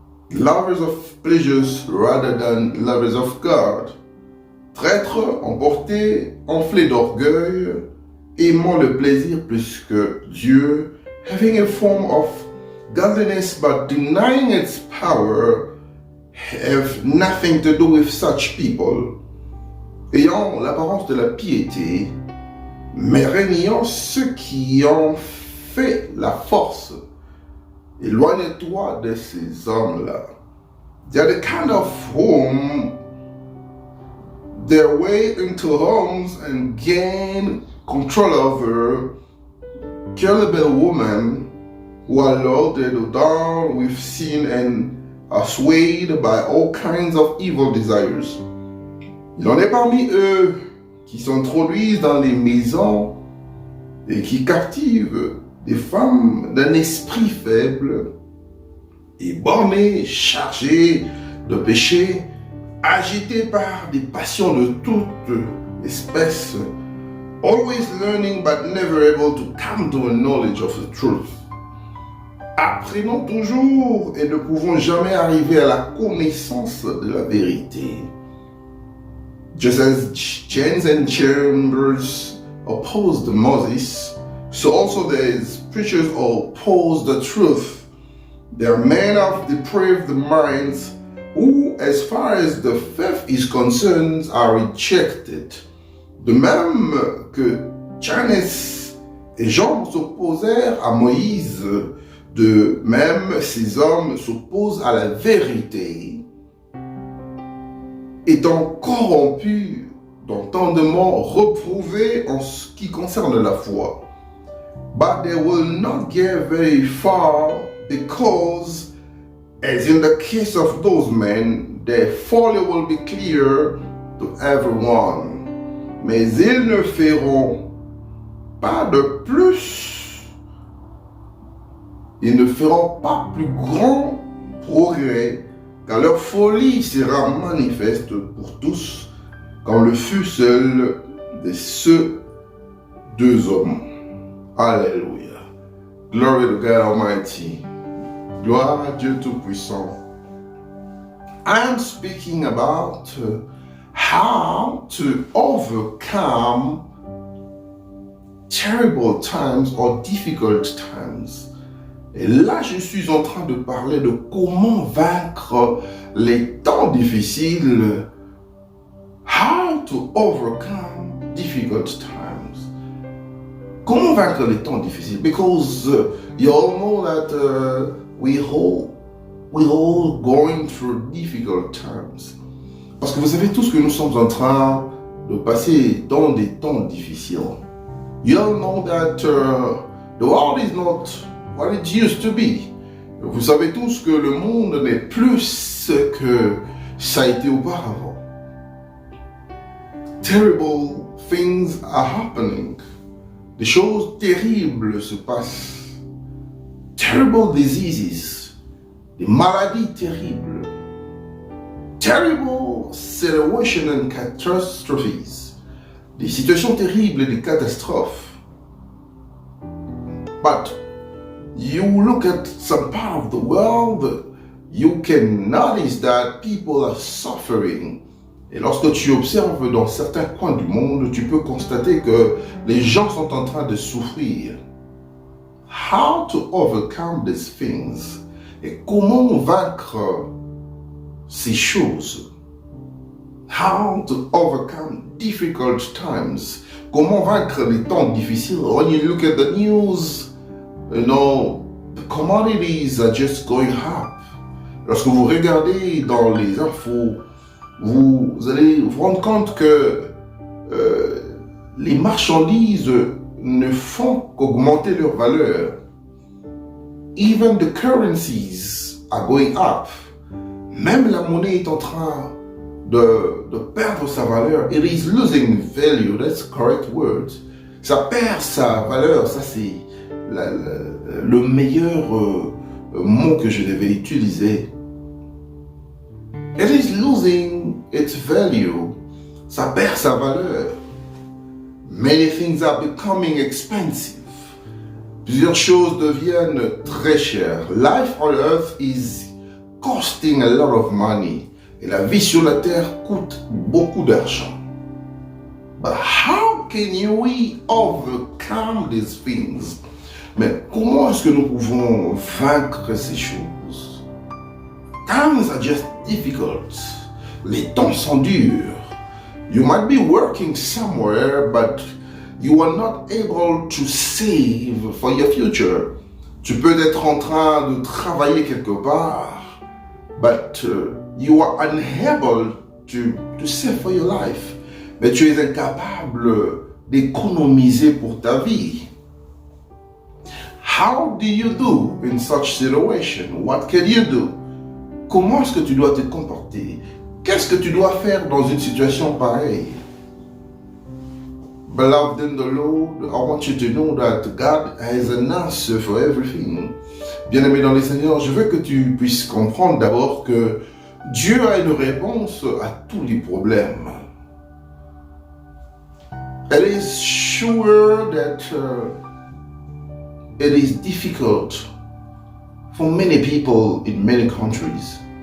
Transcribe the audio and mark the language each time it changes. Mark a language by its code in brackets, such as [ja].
[en] lovers of pleasures rather than lovers of God, [fr] traîtres, emportés, enflés d'orgueil, aimant le plaisir plus que Dieu, [en] having a form of godliness but denying its power, have nothing to do with such people. [fr] Ayant l'apparence de la piété, mais régnant ceux qui ont fait la force. Éloigne-toi de ces hommes-là. [en] They are the kind of whom their way into homes and gain control over gullible women who are loaded down with sin and are swayed by all kinds of evil desires. [fr] Il en est parmi eux qui s'introduisent dans les maisons et qui captivent des femmes d'un esprit faible et bornées, chargées de péché, agitées par des passions de toute espèce, [en] always learning but never able to come to a knowledge of the truth. [fr] Apprenons toujours et ne pouvons jamais arriver à la connaissance de la vérité. [en] Just as Jannes and Chambers opposed Moses, so also these preachers oppose the truth. They are men of depraved minds who, as far as the faith is concerned, are rejected. [fr] De même que Jannes et Jean s'opposèrent à Moïse, de même ces hommes s'opposent à la vérité, étant corrompus d'entendement, reprouvés en ce qui concerne la foi. [en] But they will not get very far because, as in the case of those men, their folly will be clear to everyone. [fr] Mais ils ne feront pas de plus. Ils ne feront pas plus grand progrès car leur folie sera manifeste pour tous, comme le fut seul de ces deux hommes. Alléluia. [en] Glory to God Almighty. [fr] Gloire à Dieu Tout-Puissant. [en] I am speaking about how to overcome terrible times or difficult times. [fr] Et là, je suis en train de parler de comment vaincre les temps difficiles. [en] How to overcome difficult times. [fr] Comment vaincre les temps difficiles? [en] Because you all know that we all going through difficult times. [fr] Parce que vous savez tous que nous sommes en train de passer dans des temps difficiles. [en] You all know that the world is not what it used to be. [fr] Vous savez tous que le monde n'est plus ce que ça a été auparavant. [en] Terrible things are happening. [fr] Des choses terribles se passent. [en] Terrible diseases. [fr] Des maladies terribles. [en] Terrible situations and catastrophes. [fr] Des situations terribles et des catastrophes. [en] But you look at some part of the world, you can notice that people are suffering. [fr] Et lorsque tu observes dans certains coins du monde, tu peux constater que les gens sont en train de souffrir. [en] How to overcome these things? [fr] Et comment vaincre ces choses? [en] How to overcome difficult times? [fr] Comment vaincre les temps difficiles? [en] When you look at the news, you know, the commodities are just going up. [fr] Lorsque vous regardez dans les infos, vous allez vous rendre compte que les marchandises ne font qu'augmenter leur valeur. [en] Even the currencies are going up. [fr] Même la monnaie est en train de perdre sa valeur. [en] It is losing value, that's the correct word. [fr] Ça perd sa valeur, ça c'est le meilleur mot que je devais utiliser. [en] It is losing its value. [fr] Ça perd sa valeur. [en] Many things are becoming expensive. [fr] Plusieurs choses deviennent très chères. [en] Life on earth is costing a lot of money. [fr] Et la vie sur la terre coûte beaucoup d'argent. [en] But how can we overcome these things? [fr] Mais comment est-ce que nous pouvons vaincre ces choses? [en] Times are just difficult. [fr] Les temps sont durs. [en] You might be working somewhere, but you are not able to save for your future. [fr] Tu peux être en train de travailler quelque part, [en] but you are unable to save for your life. [fr] Mais tu es incapable d'économiser pour ta vie. [en] How do you do in such situation? What can you do? [fr] Comment est-ce que tu dois te comporter? Qu'est-ce que tu dois faire dans une situation pareille? [en] Beloved in the Lord, I want you to know that God has an answer for everything. [fr] Bien-aimé dans le Seigneur, je veux que tu puisses comprendre d'abord que Dieu a une réponse à tous les problèmes. [en] It is sure that it is difficult for many people in many countries.